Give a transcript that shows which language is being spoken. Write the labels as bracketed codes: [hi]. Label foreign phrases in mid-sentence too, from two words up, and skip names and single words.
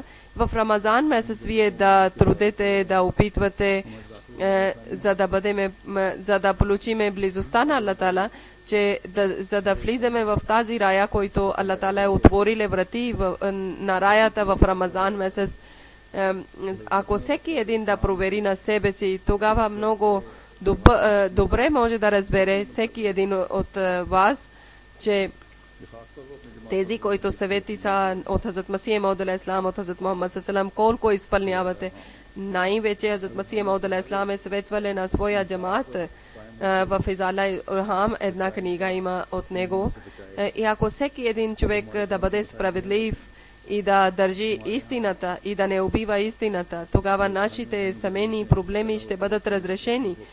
[bg] В Рамазан месец вие да трудете, да опитвате, за да получиме близостта на Аллах Таала, за да влизаме в тази рая, който Аллах Таала е отворили врати на раята в Рамазан месец. Ако всеки един да провери на себе си, тогава много добре може да разбере всеки един от вас, че тези, които съвети са от Хазрат Масия Мауд [ar] عليه السلام, [bg] от Хазрат Мухаммад салам, колко изпълнявате. Най-вече Хазрат Масия Мауд [ar] عليه السلام [bg] е съветвали на своя джамаат в Изала Илхам, една книга има от него. И ако всеки един човек да бъде справедлив и да държи истината и да не убива истината, тогава нашите семейни проблеми ще бъдат разрешени.